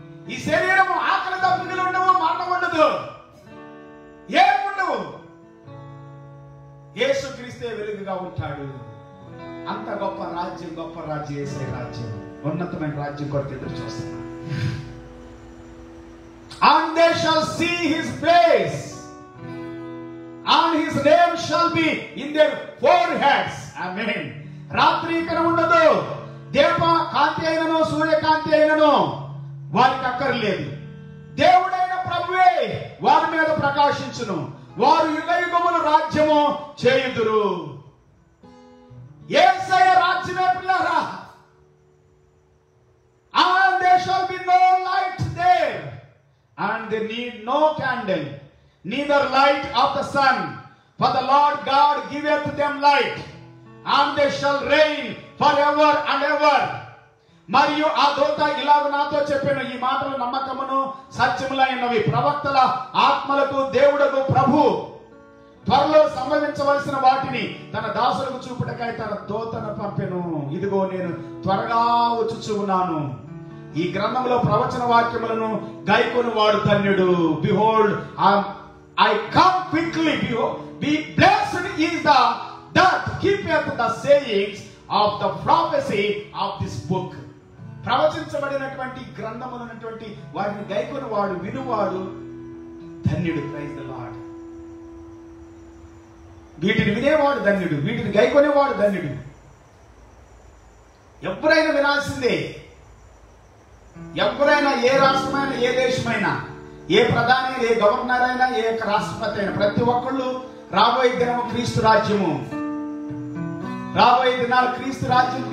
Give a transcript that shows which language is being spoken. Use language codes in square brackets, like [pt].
[te] ఈ శరీరము ఆకలి దప్పులు ఉండవు, మరణం ఉండదు, ఏముండవు. యేసుక్రీస్తే వెలుగుగా ఉంటాడు. అంత గొప్ప రాజ్యం, గొప్ప రాజ్యం, యేసే రాజ్యం, ఉన్నతమైన రాజ్యం కొరకు ఎదురు చూస్తున్నా. [en] And they shall see his face, and his name shall be in their foreheads. [te] Amen. రాత్రి ఇక్కడ ఉండదు. దీప కాంతి అయినను, సూర్యకాంతి అయినను వారికి అక్కర్లేదు. దేవుడైన ప్రభువే వారి మీద ప్రకాశించును. వారు యుగయుగములు రాజ్యము చేయుదురు. యేసయ్య రాజ్యమే పిల్లరా. [en] And there shall be no light there, and they need no candle, neither light of the sun, for the Lord God giveth them light, and they shall reign forever and ever. [te] మరియు ఆ దూత ఇలాగ నాతో చెప్పాను, ఈ మాటలు నమ్మకమును సత్యములైనవి. ప్రవక్తల ఆత్మలకు దేవుడకు ప్రభు త్వరలో సంభవించవలసిన వాటిని తన దాసులకు చూపుటకై తన దూతను పంపెను. ఇదిగో నేను త్వరగా వచ్చుచూ ఉన్నాను. ఈ గ్రంథంలో ప్రవచన వాక్యములను గైకొని వాడు ధన్యుడు. Behold, [en] I come quickly. Be blessed is the that keepeth the sayings of the prophecy of this book. [te] ప్రవచించబడినటువంటి గ్రంథములైనటువంటి వాటిని గైకొని వాడు వినువాడు ధన్యుడు. [en] Praise the Lord. [te] వీటిని వినేవాడు ధన్యుడు, వీటిని గైకొనేవాడు ధన్యుడు. ఎవరైనా వినాల్సిందే. ఎవరైనా, ఏ రాష్ట్రమైనా, ఏ దేశమైనా, ఏ ప్రధాని, ఏ గవర్నర్ అయినా, ఏ రాష్ట్రపతి అయినా, ప్రతి ఒక్కళ్ళు రాబోయే దినము క్రీస్తు రాజ్యము, రాబోయే దినాలు క్రీస్తు రాజ్యం.